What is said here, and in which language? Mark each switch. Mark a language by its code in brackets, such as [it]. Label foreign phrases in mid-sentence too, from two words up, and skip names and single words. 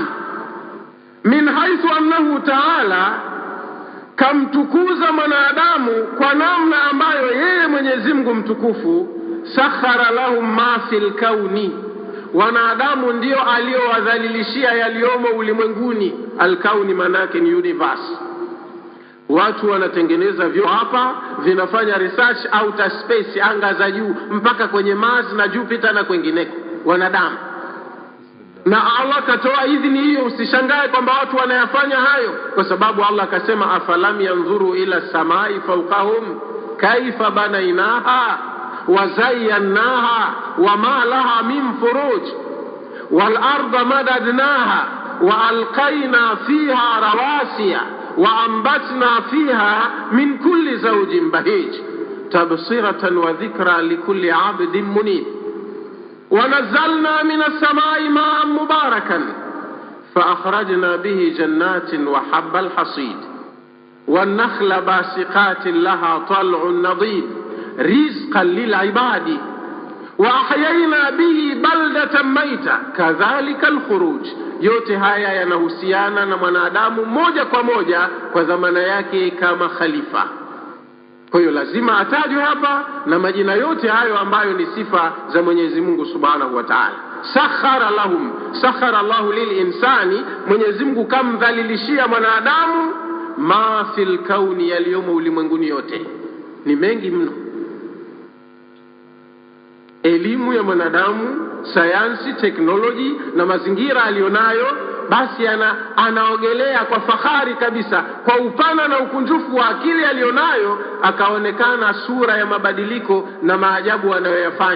[ar] من حيث أنه تعالى, [sw] kamtukuza mwanadamu kwa namna ambayo yeye Mwenyezi Mungu mtukufu [ar] سخر لهم ما في الكون, [sw] wanadamu ndio aliowadhalilishia yaliomo ulimwenguni. Al-kauni manake ni universe. Watu wanatengeneza vyo hapa, vinafanya [en] research outer space, [sw] anga za juu mpaka kwenye Mars na Jupiter na kwengineko, wanadamu. Na Allah katoa idhini hiyo, usishangae kwamba watu wanayafanya hayo, kwa sababu Allah akasema [ar] أفلم ينظروا إلى السماء فوقهم كيف بنيناها وزيناها وما لها من فروج والأرض مددناها وألقينا فيها رواسي وأنبتنا فيها من كل زوج بهيج تبصرة وذكرى لكل عبد منيب ونزلنا من السماء ماء مباركا فأخرجنا به جنات وحب الحصيد والنخل باسقات لها طلع نضيد رزقا للعباد وأحيينا به بلدة ميتة كذلك الخروج. [sw] yote haya yanahusiana na mwanadamu moja kwa moja kwa dhamana yake kama khalifa. Kwa hiyo lazima atajwe hapa na majina yote hayo ambayo ni sifa za Mwenyezi Mungu [ar] سبحانه وتعالى. سخر لهم، سخر الله للإنسان, [sw] Mwenyezi Mungu kamdhalilishia mwanadamu [ar] ما في الكون, [sw] yaliyomo ulimwenguni yote. Ni mengi mno. Elimu ya mwanadamu, sayansi, teknoloji na mazingira alionayo, basi anaogelea kwa fahari kabisa kwa upana na ukunjufu wa akili alionayo, akaonekana sura ya mabadiliko na maajabu anayoyafanya.